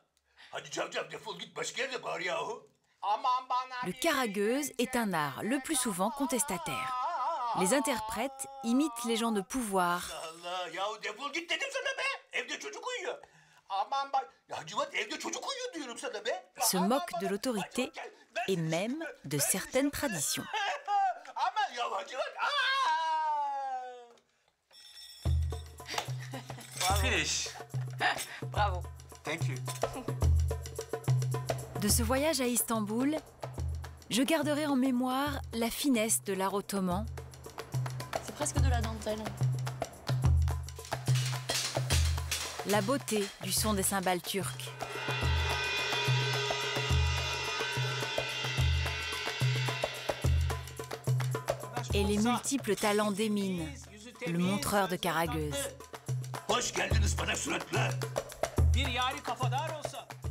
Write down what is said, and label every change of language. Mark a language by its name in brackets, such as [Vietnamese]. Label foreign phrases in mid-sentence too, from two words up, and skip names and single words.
[French] Le karageuz est un art le plus souvent contestataire. Les interprètes imitent les gens de pouvoir, se moquent de l'autorité et même de certaines traditions. [English] Finish. Bravo. Thank you. [French] De ce voyage à Istanbul, je garderai en mémoire la finesse de l'art ottoman, C'est presque de la dentelle. la beauté du son des cymbales turques, et les multiples talents d'Emin, le montreur de karageuz. [Turkish] Hoş geldiniz bana suratlı. Bir yari kafadar olsa